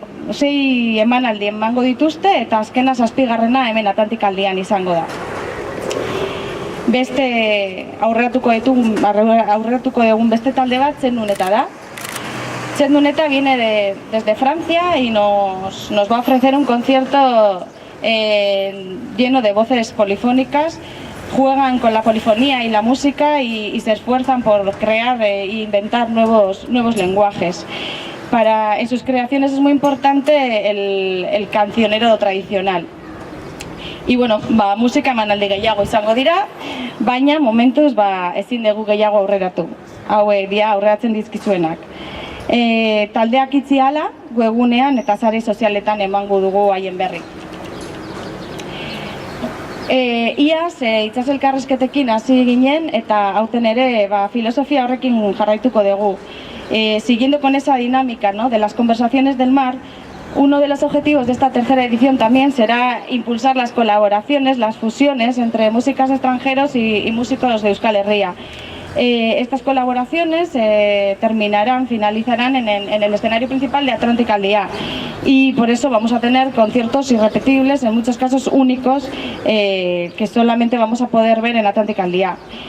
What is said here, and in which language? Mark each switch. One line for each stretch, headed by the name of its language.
Basque: 6 emanaldi emango dituzte eta azkena 7. hemen Atlantic al Dian izango da. Beste aurreratuko dugun beste talde bat Txenduneta da.
Spanish: Txenduneta viene desde Francia y nos va a ofrecer un concierto lleno de voces polifónicas. Juegan con la polifonía y la música y se esfuerzan por crear e inventar nuevos lenguajes. En sus creaciones es muy importante el cancionero tradicional. Y bueno,
Basque: musika emanaldi gehiago izango dira, baina momentuz ezin dugu gehiago aurreratu. Hauek dira aurreratzen dizkizuenak. Taldeak itzi ahala, webgunean eta sare sozialetan emango dugu haien berri. Iaz, itsas elkarrizketekin hasi ginen eta aurten ere filosofia horrekin jarraituko dugu.
Spanish: Siguiendo con esa dinámica, ¿no?, de las conversaciones del mar, uno de los objetivos de esta tercera edición también será impulsar las colaboraciones, las fusiones entre músicos extranjeros y músicos de Euskal Herria. Estas colaboraciones finalizarán en el escenario principal de Atlanticaldia y por eso vamos a tener conciertos irrepetibles, en muchos casos únicos, que solamente vamos a poder ver en Atlanticaldia.